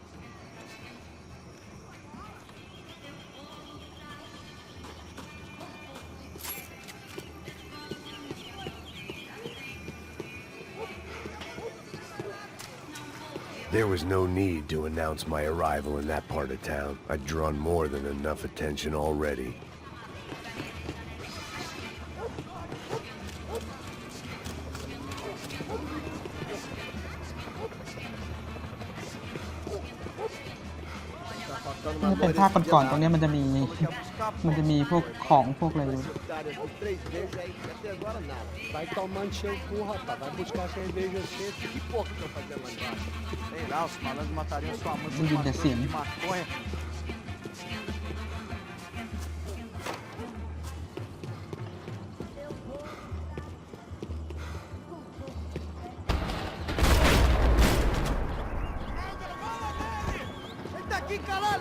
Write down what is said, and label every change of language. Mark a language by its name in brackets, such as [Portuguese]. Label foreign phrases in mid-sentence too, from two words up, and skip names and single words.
[English] There was no need to announce my arrival in that part of town. I'd drawn more than enough attention already. [Thai] ถ้าเป็นภาคก่อนๆตรงนี้มันจะมีพวกของพวกอะไรอยู่ [Portuguese] Vai tomando seu cu, rapaz. Vai buscar cerveja cedo. Que porra que eu fazia lá embaixo? Sei lá, os malandros matariam sua mãe Não devia ser, né? de maconha. Eita aqui, caralho!